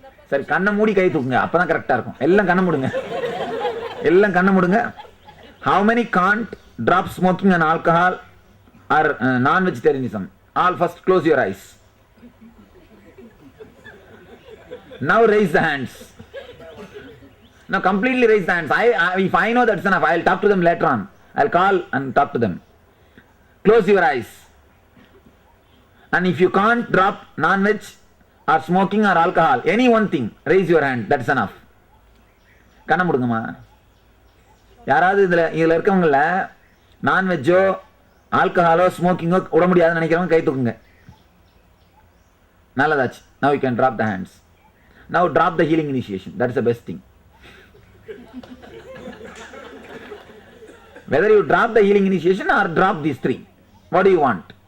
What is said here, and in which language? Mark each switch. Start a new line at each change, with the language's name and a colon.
Tamil: சரி, கண்ணை மூடி கை தூக்குங்க, அப்பதான் கரெக்டா இருக்கும். எல்லாம் கண்ணை மூடுங்க, எல்லாம் கண்ணை மூடுங்க.
English: How many can't drop smoking and alcohol or non-vegetarianism? All first close your eyes. Now raise the hands. Now completely raise the hands. If I know that's enough, I'll talk to them later on. I'll call and talk to them. Close your eyes. And if you can't drop non-veg or smoking or alcohol, any one thing, raise your hand. That's enough.
Tamil: கண்ண முடுங்கம்மா. யாராவது இதுல இருக்கவங்கள நான்வெஜ்ஜோ ஆல்கஹாலோ ஸ்மோக்கிங்கோ விட முடியாதுன்னு நினைக்கிறவங்க கை தூக்குங்க. நல்லதாச்சு.
English: Now you can drop the hands. Now drop the healing initiation. That's the best thing. Whether you drop the healing initiation or drop these three, what do you want?